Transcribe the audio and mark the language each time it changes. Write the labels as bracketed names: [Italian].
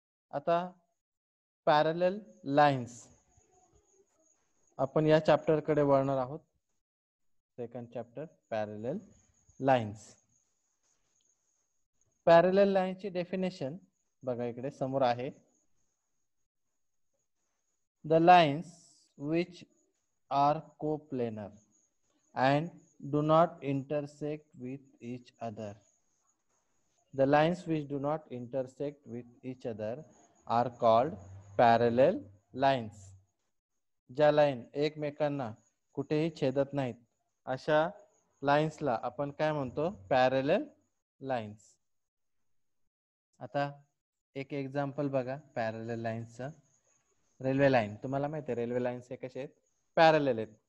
[Marathi] आता parallel lines आपण या चॅप्टर कडे वळणार आहोत. Second chapter parallel lines. Parallel लाईन्सची definition बघा, इकडे समोर आहे. [English] The lines which are coplanar and do not intersect with each other. The lines which do not intersect with each other are called parallel lines. [Marathi] ज्या line एकमेकांना कुठेही छेदत नाहीत अशा लाईन्सला आपण काय म्हणतो? Parallel lines. आता एक एक्झाम्पल बघा पॅरलल लाईन्सचं. रेल्वे लाईन, तुम्हाला माहिती आहे रेल्वे लाईन्स हे कसे आहेत? पॅरलल आहेत.